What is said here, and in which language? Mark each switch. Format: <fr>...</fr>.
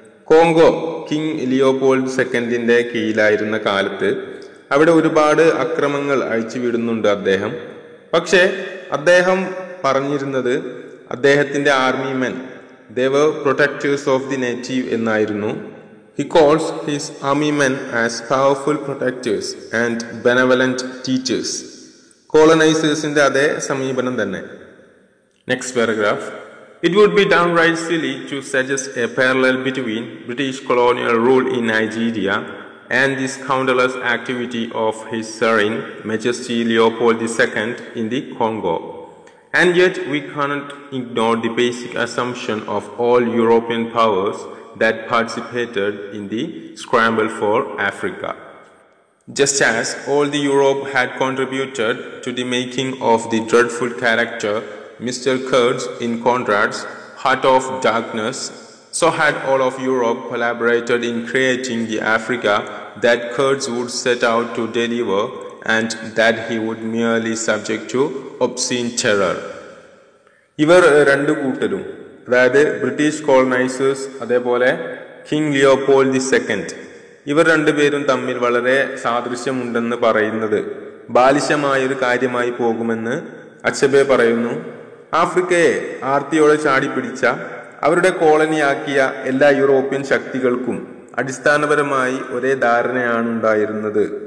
<ml>Congo king Leopold സെക്കൻഡിന്റെ കീഴിലായിരുന്ന കാലത്ത് അവിടെ ഒരുപാട് അക്രമങ്ങൾ അഴിച്ചുവിടുന്നുണ്ട് അദ്ദേഹം. പക്ഷേ അദ്ദേഹം പറഞ്ഞിരുന്നത് അദ്ദേഹത്തിന്റെ army men</ml> <en>they were protectors of the native</en> <ml>എന്നായിരുന്നു.</ml> <en>He calls his army men as powerful protectors and benevolent teachers.</en> <ml>കോളനൈസേഴ്സിന്റെ അതേ സമീപനം തന്നെ.</ml> <en>Next paragraph. It would be downright silly to suggest a parallel between British colonial rule in Nigeria and this countless activity of His Serene Majesty Leopold II in the Congo. And yet we cannot ignore the basic assumption of all European powers that participated in the scramble for Africa. Just as all the Europe had contributed to the making of the dreadful character Mr. Kurtz in Conrad's Heart of Darkness, so had all of Europe collaborated in creating the Africa that Kurtz would set out to deliver and that he would merely subject to obscene terror.</en> <ml>ഇവർ രണ്ടു കൂട്ടരും, അതായത് British colonisers അതേപോലെ king Leopold II, ഇവർ രണ്ടുപേരും തമ്മിൽ വളരെ സാദൃശ്യമുണ്ടെന്ന് പറയുന്നത് ബാലിശമായൊരു കാര്യമായി പോകുമെന്ന് അച്ബെ പറയുന്നു. ആഫ്രിക്കയെ ആർത്തിയോടെ ചാടിപ്പിടിച്ച അവരുടെ കോളനിയാക്കിയ എല്ലാ യൂറോപ്യൻ ശക്തികൾക്കും അടിസ്ഥാനപരമായി ഒരേ ധാരണയാണ് ഉണ്ടായിരുന്നത്.</ml>